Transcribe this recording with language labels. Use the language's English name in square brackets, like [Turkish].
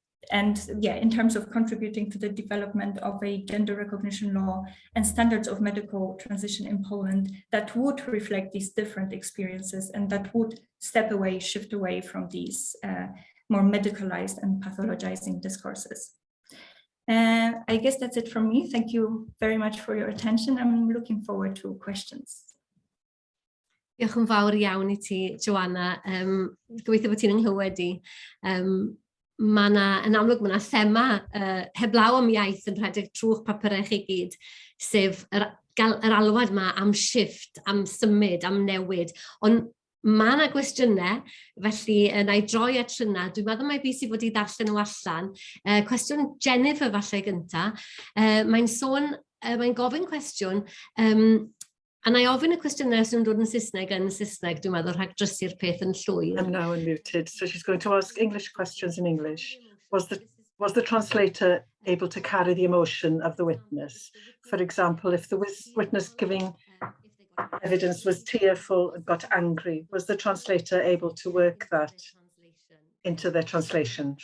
[English] And yeah, in terms of contributing to the development of a gender recognition law and standards of medical transition in Poland that would reflect these different experiences and that would shift away from these more medicalized and pathologizing discourses. I guess that's it from me. Thank you very much for your attention. I'm looking forward to questions. [Welsh] Diolch yn fawr iawn I ti, Joanna. Gobeithio bod ti'n ynghlywed I. Yn amlwg mae yna thema heblaw am iaith yn rhedeg trwy'ch papurau chi gyd, sef yr alwad yma am shift, am symud, am newid. Ond mae yna gwestiynau, felly na I droi at Rhynna. Dwi'n meddwl mai bus I fod I ddarllen nhw allan. Cwestiwn Jennifer falle gynta. Mae'n gofyn cwestiwn, a na I ofyn y cwestiynau sy'n dod yn Saesneg, dwi'n meddwl rhag drysu'r peth yn llwyr. [English] I'm now unmuted, so she's going to ask English questions in English. Was the translator able to carry the emotion of the witness? For example, if the witness giving evidence was tearful and got angry, was the translator able to work that into their translation?